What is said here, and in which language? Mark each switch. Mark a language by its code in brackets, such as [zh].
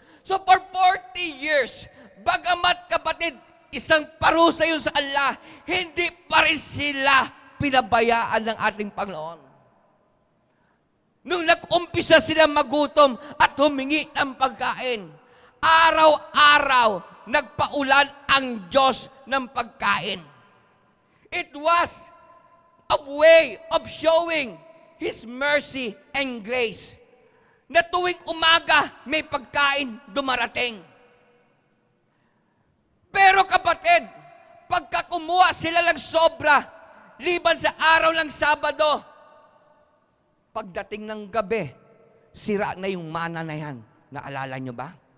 [tl] So for 40 years, bagamat kapatid, isang parusa yun sa Allah, hindi pa rin sila pinabayaan ng ating Panginoon. Nung nag-umpisa sila magutom at humingi ng pagkain, araw-araw nagpaulan ang Diyos ng pagkain. [en] It was a way of showing His mercy and grace [tl] na tuwing umaga may pagkain dumarating. Pero kapatid, pagka kumuha sila ng sobra, liban sa araw ng Sabado, pagdating ng gabi, sira na yung mana na yan. Naalala nyo ba?